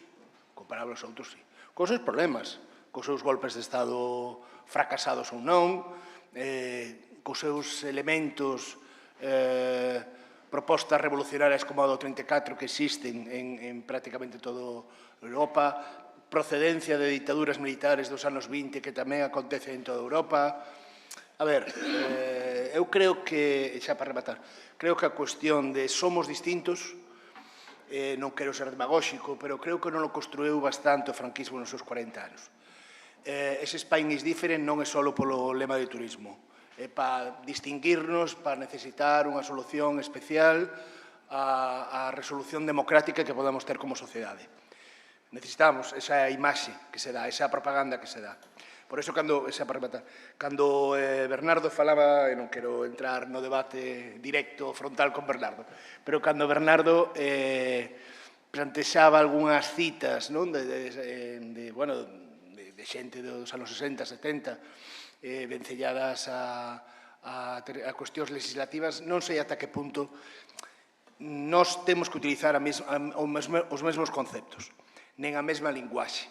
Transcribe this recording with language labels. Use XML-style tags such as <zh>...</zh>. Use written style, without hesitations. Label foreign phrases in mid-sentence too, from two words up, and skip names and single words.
<gl>Comparable aos outros, sí. Cos seus problemas, cos seus golpes de Estado fracasados ou non, cos seus elementos, propostas revolucionarias como a do 34 que existen en prácticamente toda Europa, procedencia de dictaduras militares dos anos 20 que tamén acontece en toda Europa. A ver, eu creo que, xa para rematar, creo que a cuestión de somos distintos, non quero ser demagóxico, pero creo que non o construiu bastante o franquismo nos seus 40 anos. Ese</gl> <en>Spain is different</en> <gl>non é só polo lema de turismo, é para distinguirnos, para necesitar unha solución especial a resolución democrática que podamos ter como sociedade. Necesitamos esa imaxe que se dá, esa propaganda que se dá. Por iso, cando Bernardo falaba, e non quero entrar no debate directo, frontal con Bernardo, pero cando Bernardo plantexaba algunhas citas de xente dos anos 60, 70, vencelladas a cuestións legislativas, non sei ata que punto nós temos que utilizar os mesmos conceptos, nen a mesma linguaxe.</gl>